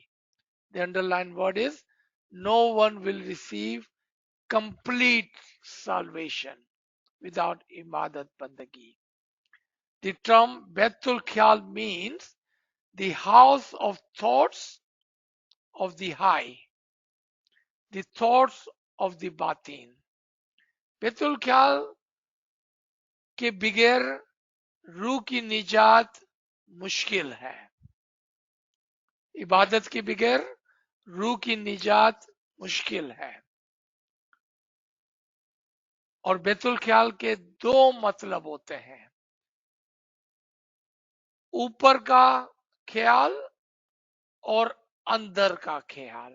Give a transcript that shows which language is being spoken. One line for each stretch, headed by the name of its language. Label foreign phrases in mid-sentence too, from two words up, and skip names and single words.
English: The underlined word is no one will receive complete salvation without
Hindi: इबादत बंदगी.
English: The term Baitul Khyal means the house of thoughts of the high, the thoughts of the batin.
Hindi: Baitul Khyal के बगैर रूह की निजात मुश्किल है। इबादत के बगैर रूह की निजात मुश्किल है। और बैतुल ख्याल के दो मतलब होते हैं, ऊपर का ख्याल और अंदर का ख्याल।